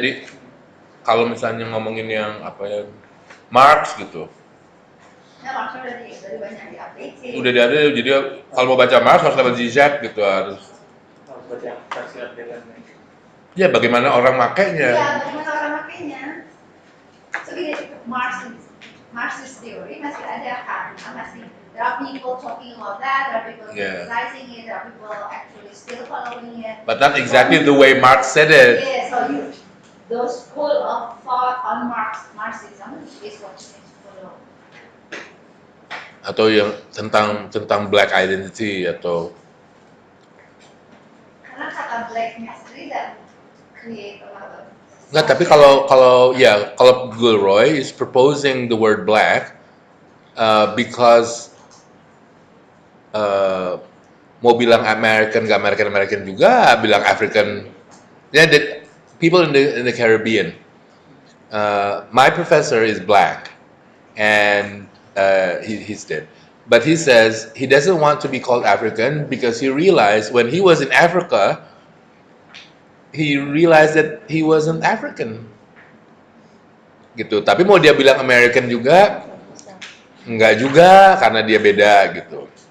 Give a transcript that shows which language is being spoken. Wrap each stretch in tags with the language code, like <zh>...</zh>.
<id>Jadi kalau misalnya ngomongin yang apa ya Marx gitu, ya maksudnya dari banyak di-update sih. udah ada. Jadi kalau mau baca Marx harus lewat Zizek gitu harus. Baca versi update. Ya bagaimana orang makainya. Iya, bagaimana orang makainya.</id> <en>So</en> <id>gini,</id> <en>Marxist theory</en> <id>masih ada kan, masih</id> <en>there are people talking about that, there are people criticizing it, there are people actually still following it. But not exactly the way Marx said it. Yeah, so those school of thought on Marxism is what you need to follow.</en> <id>Atau yang tentang black identity atau Karena kata blacknya sendiri</id> <en>that create a lot of</en> <id>enggak, tapi kalau Gilroy</id> <en>is proposing the word black because</en> <id>mau bilang American nggak American juga, bilang African.</id> <en>Yeah, the people in the Caribbean. My professor is black, and he's dead. But he says he doesn't want to be called African because he realized when he was in Africa, he realized that he wasn't African.</en> <id>Gitu. Tapi mau dia bilang American juga, enggak juga karena dia beda gitu.</id>